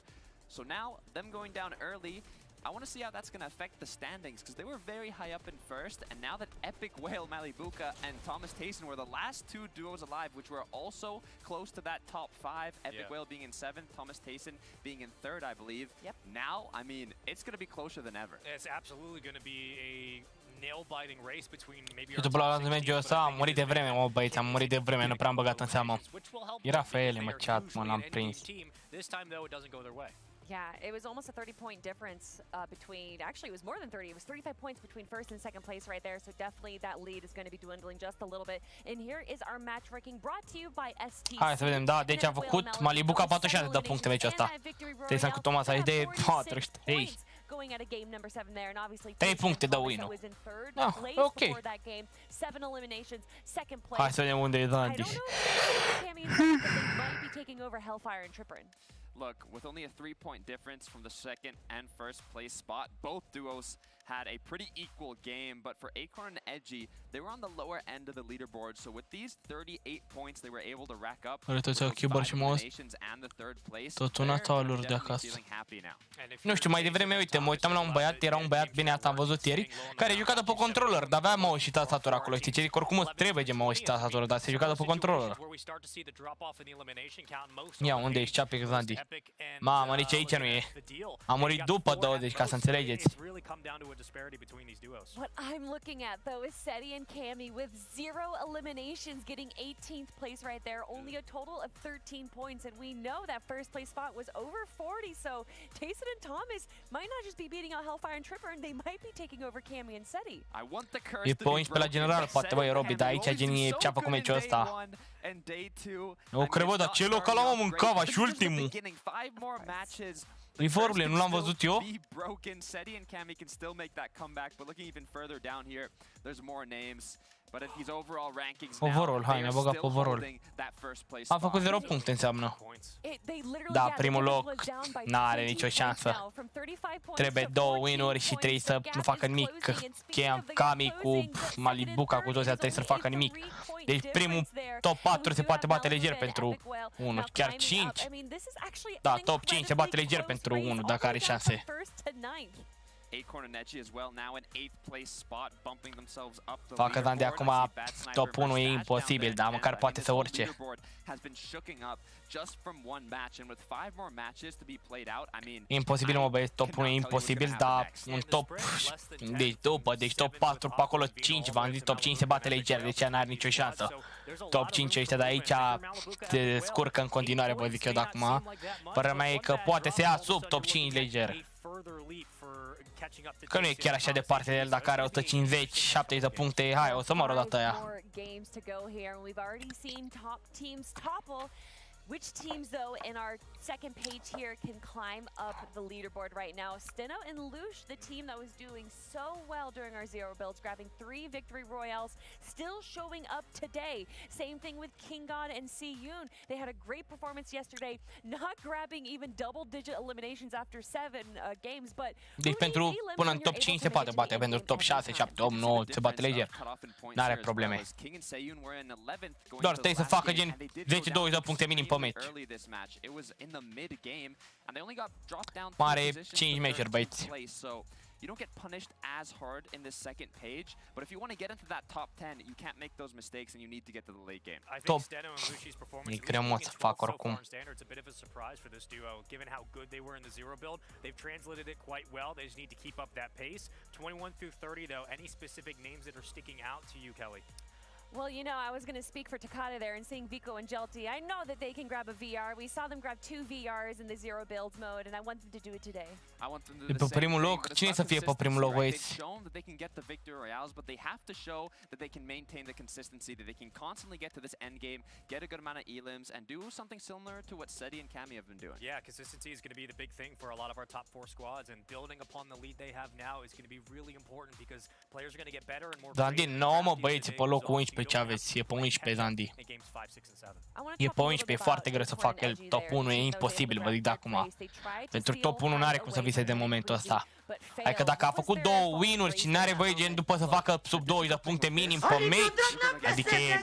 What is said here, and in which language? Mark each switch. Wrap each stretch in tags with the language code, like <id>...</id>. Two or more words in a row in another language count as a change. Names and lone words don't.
<en>So now, them going down early, I want to see how that's going to affect the standings, because they were very high up in first, and now that Epic Whale, Malabuka, and Thomas Tayson were the last 2 duos alive, which were also close to that top 5, Epic Whale being in 7th, Thomas Tayson being in 3rd, I believe. Yep. Now, it's going to be closer than ever. It's absolutely going to be a nail-biting race between maybe</en> <ro>Și după la meciul ăsta am murit de vreme, mă băieți, am murit de vreme, nu prea am băgat în seamă. Era Fele, mă, chat, mă, l-am prins.</ro> <en>This time though it doesn't go their way. Yeah, it was almost a 30-point difference between, actually it was more than 30, it was 35 points between first and second place right there, so definitely that lead is going to be dwindling just a little bit. And here is our match ranking brought to you by STC.</en> <ro>Hai să vedem, da, deci a făcut Malabuka 46 de puncte meciul ăsta. Tayson cu Thomas HD 43.</ro> <en>Going at a game number 7 there, and obviously</en> <ro>3 puncte de win-ul.</ro> <en>was in third place ok. before that game. 7 eliminations, second place.</en> <ro>Hai să vedem unde e Zandy.</ro> <en>I don't know if Cammy and Zandy, but they might be taking over Hellfire and Tripper. Look, with only a 3-point difference from the second and first place spot, both duos had a pretty equal game, but for Acorn and Edgey, they were on the lower end of the leaderboard. So with these 38 points they were able to rack up, with those 5 eliminations and the 3rd place, they're definitely feeling happy now.</en> <ro>Nu știu, mai devreme, uite, mă uitam la un băiat, era un băiat, bine, asta am văzut ieri, care juca pe controller, dar avea mouse și tastatura acolo, știi ce zic? Oricum îți trebuie de mouse și tastatură, dar se juca pe controller. Ia, unde ești, Chapix and Zandy? Mamă, nici aici nu e. A murit după 20, ca să înțelegeți.</ro> <en>What I'm looking at, though, is Seti and Cammy with 0 eliminations, getting 18th place right there, only a total of 13 points, and we know that first place spot was over 40, so Tayson and Thomas might not just be beating out Hellfire and Tripper, and they might be taking over Cammy and Seti.</en> <ro>E pe 11 pe la general, poate, băi, Robi, dar aici genii ce-a făcut meciul ăsta. Eu cred, bă, dar ce local am mâncava și ultimul. Reformule, nu l-am văzut eu?</ro> <en>Seti and Cammy can still make that comeback, but looking even further down here, there's more names. But in his overall rankings now, overall,</en> <ro>hai, mi-a băgat pe overall. A făcut 0 puncte, înseamnă. Da, primul loc n-are nicio șansă. Trebuie 2 win-uri și 3 să nu facă nimic. Cammy cu Malibuca, cu toți trebuie să nu facă nimic. Deci primul top 4 se poate bate leger pentru 1, chiar 5. Da, top 5 se bate leger pentru 1, dacă are șanse.</ro> <en>Acorn and Edgey as well, now in 8th place spot, bumping themselves up the</en> <ro>Facă Dan de acum top 1 e imposibil, dar măcar poate să urce. Imposibil, mă băieți, top 1 e imposibil, dar un top, deci top 4 pe acolo 5, v-am zis, top 5 se bate leger, deci n-are nicio șansă. Top 5 ăștia de aici se scurcă în continuare, vă zic eu de acum. Părerea mea e că poate să ia sub top 5 leger. Că nu e chiar așa departe de el, dacă are 150-70 de puncte, hai, o să mor odată aia.</ro> <en>Which teams, though, in our second page here can climb up the leaderboard right now? Steno and Lush, the team that was doing so well during our zero builds, grabbing 3 victory royales, still showing up today. Same thing with King God and Siyun. They had a great performance yesterday, not grabbing even double-digit eliminations after 7 games, but</en> <ro>deci pentru până în top 5 se poate bate, pentru top 6, 7, 8, 9 se bate leger. N-are probleme. Doar trebuie să facă gen 10-20 de puncte minim pe match. Mare 5 meciuri, băieți.</ro> <en>You don't get punished as hard in this second page, but if you want to get into that top 10, you can't make those mistakes and you need to get to the late game. I think Steno and Luci's performance so far in standard, it's a bit of a surprise for this duo, given how good they were in the zero build. They've translated it quite well. They just need to keep up that pace. 21 through 30 though, any specific names that are sticking out to you, Kelly? Well, you know, I was going to speak for Takada there and seeing Vico and Jelty. I know that they can grab a VR. We saw them grab 2 VRs in the zero builds mode, and I want them to do it today. I want them to do the</en> <ro>pe primul loc, cine să fie pe primul loc, băieți?</ro> <en>They've shown that they can get the victory royales, but they have to show that they can maintain the consistency, that they can constantly get to this end game, get a good amount of elims, and do something similar to what Seti and Cammy have been doing. Yeah, consistency is going to be the big thing for a lot of our top 4 squads, and building upon the lead they have now is going to be really important because players are going to get better and more.</en> <ro>Dar din nou, mă, băieți, pe locul 11 ce aveți? E pe 11 Zandy. E pe 11, e foarte greu să facă el top 1, e imposibil, vă zic de acum. Pentru top 1 n-are cum să vise de momentul ăsta. Adică dacă a făcut 2 win-uri și n-are voie gen după să facă sub 20 de puncte minim pe match, adică e...</ro>